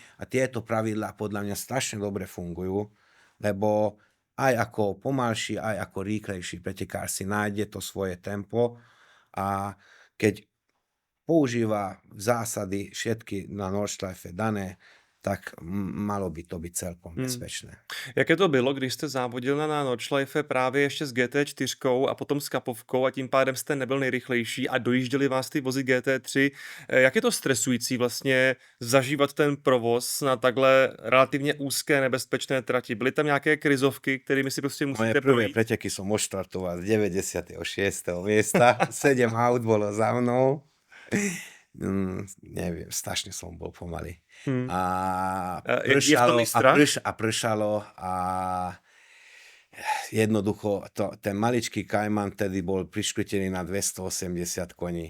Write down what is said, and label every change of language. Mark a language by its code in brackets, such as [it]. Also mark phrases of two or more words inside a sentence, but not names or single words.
[sk] A tieto pravidlá podľa mňa strašne dobre fungujú, lebo aj ako pomalší, aj ako rýchlejší pretekár si nájde to svoje tempo a keď používa zásady všetky na Nordschleife dané, tak malo by to být celkom bezpečné. [cs] Jaké to bylo, když jste závodil na Nordschleife právě ještě s GT4 a potom s kapovkou a tím pádem jste nebyl nejrychlejší a dojížděli vás ty vozy GT3. Jak je to stresující vlastně zažívat ten provoz na takhle relativně úzké nebezpečné trati? Byly tam nějaké krizovky, kterými si prostě musíte projít? [sk] Moje prvé preteky som odštartoval z 96. miesta, 7 aut bolo za mnou. Neviem, strašne som bol pomalý. A pršalo a jednoducho ten maličký Cayman tedy bol priškrtený na 280 koní.